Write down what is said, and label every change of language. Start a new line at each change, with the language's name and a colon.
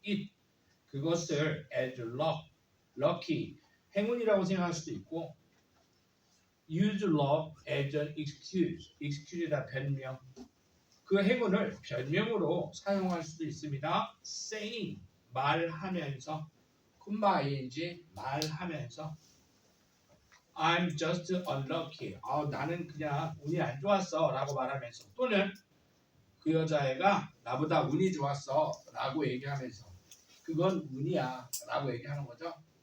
Korean: it 그것을 as luck, lucky 행운이라고 생각할 수도 있고
English: use luck as an excuse,
Korean: excuse다 변명 그 행운을 변명으로 사용할 수도 있습니다.
English: saying
Korean: 말하면서 콤마
English: ing
Korean: 말하면서
English: I'm just unlucky.
Korean: 나는 그냥 운이 안 좋았어 라고 말하면서 또는 그 여자애가 나보다 운이 좋았어 라고 얘기하면서 그건 운이야 라고 얘기하는 거죠.